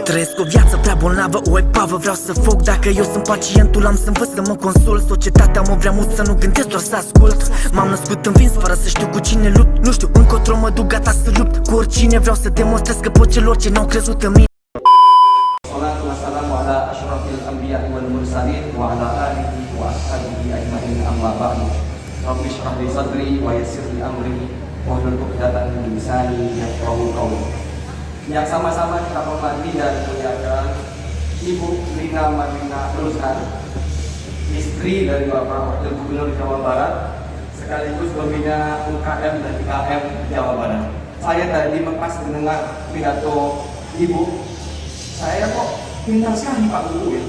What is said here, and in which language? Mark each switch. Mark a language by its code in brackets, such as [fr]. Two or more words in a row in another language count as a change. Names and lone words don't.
[ro] Trăiesc o viață prea bolnavă, o epavă, vreau să fug. Dacă eu sunt pacientul, am să învăț să mă consult. Societatea mă vrea mult să nu gândesc, doar să ascult. M-am născut învins fără să știu cu cine lupt. Nu știu încotro mă duc, gata să lupt cu oricine. Vreau să demonstrez că pot celor ce n-au crezut în mine. [ar] الصلاة والسلام على أشرف الأنبياء والمرسلين وعلى آله وأصحابه أجمعين أما بعد. رب اشرح لي صدري ويسر لي أمري واحلل عقدة من لساني يفقهوا قولي. [id] Yang sama-sama kita hormati dan muliakan Ibu Lina Marlina Ruslan, istri dari Bapak Wakil Gubernur Jawa Barat, sekaligus pembina UKM dan IKM Jawa Barat. Saya tadi lepas mendengar pidato Ibu, saya kok pintar sekali Pak Guru ya.